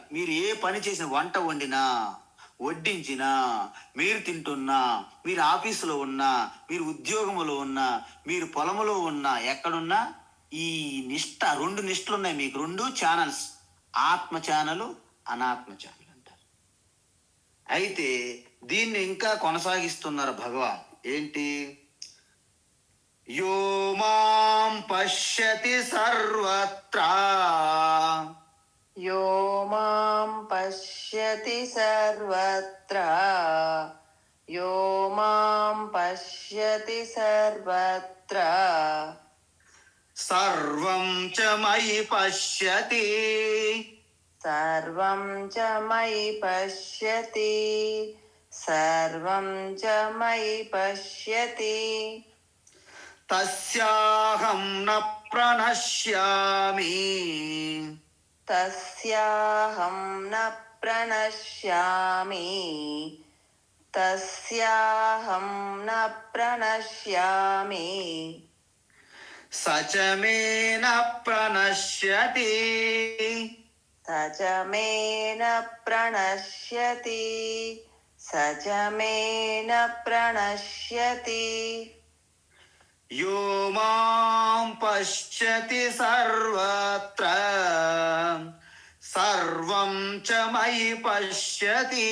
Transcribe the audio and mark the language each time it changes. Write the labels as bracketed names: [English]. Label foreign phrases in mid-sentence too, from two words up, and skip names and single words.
[Telugu] మీరు ఏ పని చేసిన, వంట వండినా, వడ్డించినా, మీరు తింటున్నా, మీరు ఆఫీసులో ఉన్నా, మీరు ఉద్యోగంలో ఉన్నా, మీరు పొలంలో ఉన్నా, ఎక్కడున్నా ఈ నిష్ట, 2 నిష్టలు ఉన్నాయి మీకు. 2 ఛానల్స్, ఆత్మ ఛానల్, అనాత్మ ఛానల్ అంటారు. అయితే దీన్ని ఇంకా కొనసాగిస్తున్నారు భగవాన్. [Sanskrit] ఏంటి? యో మాం పశ్యతి సర్వత్రా యో మాం పశ్యతి సర్వత్ర యో మాం పశ్యతి సర్వత్ర సర్వం చ మయి పశ్యతి సర్వం చ మయి పశ్యతి సర్వం చ మయి పశ్యతి తస్యాహం న ప్రణశ్యామి తస్యాహం న ప్రణశ్యామి తస్యాహం న ప్రణశ్యామి స చ మే న ప్రణశ్యతి స చ మే న ప్రణశ్యతి స చ మే న ప్రణశ్యతి యో మాం పశ్యతి సర్వత్ర సర్వం చ మయి పశ్యతి